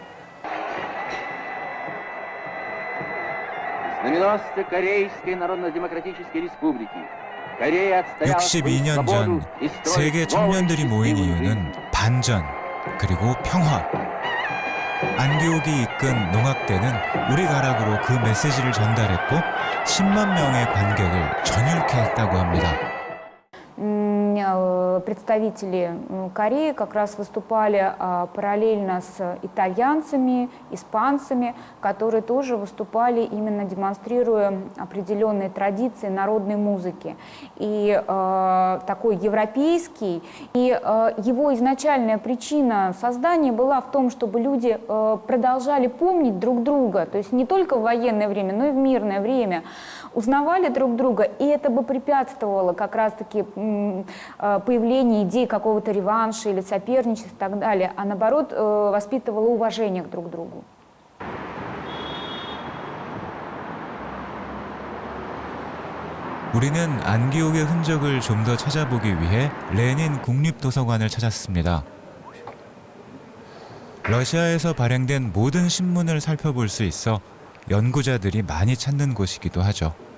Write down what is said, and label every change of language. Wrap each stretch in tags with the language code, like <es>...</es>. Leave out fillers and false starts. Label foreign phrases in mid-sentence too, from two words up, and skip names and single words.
<ko>62년 전 세계 청년들이 모인 이유는 반전 그리고 평화. 안기옥이 이끈 농악대는 우리 가락으로 그 메시지를 전달했고 10만 명의 관객을 전율케 했다고 합니다.</ko> <ru>Представители Кореи как раз выступали параллельно с итальянцами, испанцами, которые тоже выступали именно демонстрируя определенные традиции народной музыки. И такой европейский. И его изначальная причина создания была в том, чтобы люди продолжали помнить друг друга, то есть не только в военное время, но и в мирное время, узнавали друг друга, и это бы препятствовало как раз-таки появлению идей какого-то реванша или соперничества и так далее, а наоборот воспитывало уважение друг к другу.</ru> <ko>우리는 안기옥의 흔적을 좀 더 찾아보기 위해 레닌 국립도서관을 찾았습니다. 러시아에서 발행된 모든 신문을 살펴볼 수 있어 연구자들이 많이 찾는 곳이기도 하죠.</ko>